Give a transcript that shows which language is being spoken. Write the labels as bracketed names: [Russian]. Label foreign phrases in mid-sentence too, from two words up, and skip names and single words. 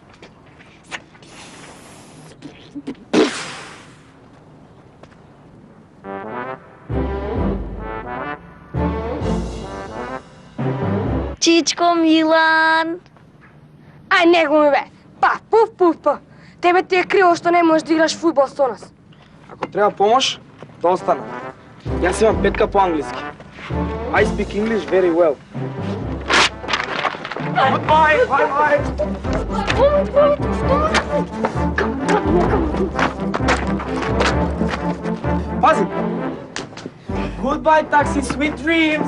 [Macedonian] Чичко Милан. Ај, не го ми бе. Пуф. Тебе ти е криво што не можеш да играш фудбал со нас. Ако треба помош, да остана. Јас имам 5 по англиски. [English] I speak English very well. Goodbye, bye. Пази! Goodbye, taxi, sweet dreams!